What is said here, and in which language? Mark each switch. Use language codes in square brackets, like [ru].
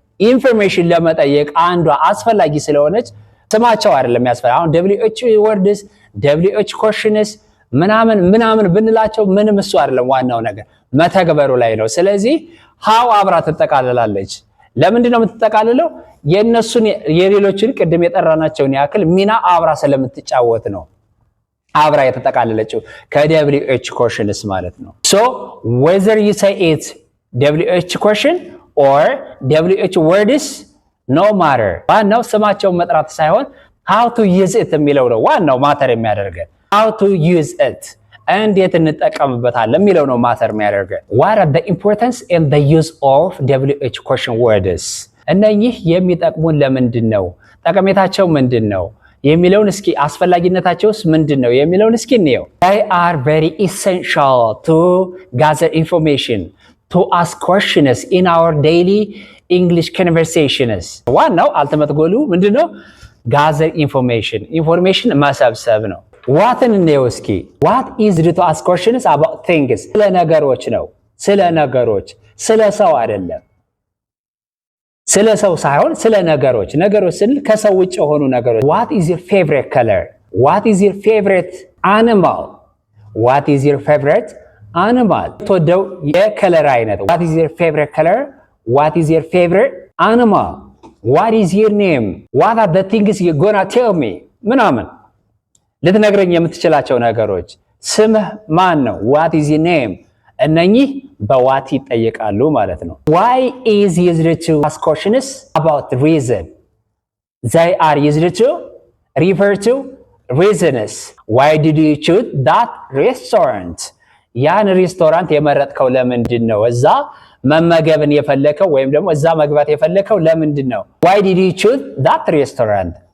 [am] ኢንፎርሜሽን ለመጠየቅ አንዷ አስፈላጊ ስለሆነች ስማቸው አይደለም ያስፈልጋል። አሁን WH words WH questions ምናምን ብንላቸው ምንም እሱ አይደለም። ዋናው ነገር መተግበሩ ላይ ነው። ስለዚህ how አብራ ትጠቃልላለች። ለምንድን ነው የምትጠቃልለው? የነሱን የሌሎችን ቅድም የጠራናቸውን ያክል ሚና አብራ ስለምትጫወት ነው አብራ የተጠቃለለችው ከWH questions ማለት ነው። [en] so whether you say it WH question or WH words no matter፣ [am] ዋናው ስማቸውን መጥራት ሳይሆን [en] how to use it [am] የሚለው ነው ዋናው ማተር የሚያደርገን። how to use it እንዴት እንጠቀምበታለን የሚለው ነው ማተር የሚያደርገን። [en] what are the importance and the use of WH question words? [am] እነኚህ የሚጠቅሙን ለምንድን ነው? ጠቀሜታቸው ምንድን ነው የሚለውን እስኪ አስፈላጊነታቸውስ ምንድን ነው የሚለውን እስኪ እንየው። [en] they are very essential to gather information, to ask questions in our daily English conversations. [am] ዋናው አልቲሜት ጎሉ ምንድነው? [en] gather information [am] መሰብሰብ ነው። ዋትን እንየው እስኪ። [en] what is to ask questions about things? [am] ስለ ነገሮች ነው። ስለ ነገሮች፣ ስለ ሰው አይደለም። ስለ ሰው ሳይሆን ስለ ነገሮች ስንል ከሰው ውጭ የሆኑ ነገሮች። [en] what is your favorite color? what is your favorite animal? what is your favorite animal? [am] ተወደው የከለር አይነት። [en] what is your favorite color? what is your favorite animal? what is your name? what are the things you're gonna tell me? [am] ምናምን ልትነግረኝ የምትችላቸው ነገሮች። ስምህ ማን ነው? [en] what is your name? [am] እነኚህ በዋት ይጠየቃሉ ማለት ነው። [en] why is used to ask questions about reason? they are used to refer to reasons. why did you choose that restaurant? [am] ያን ሬስቶራንት የመረጥከው ለምንድን ነው? እዛ መመገብን የፈለከው ወይም ደግሞ እዛ መግባት የፈለከው ለምንድን ነው? [en] why did you choose that restaurant?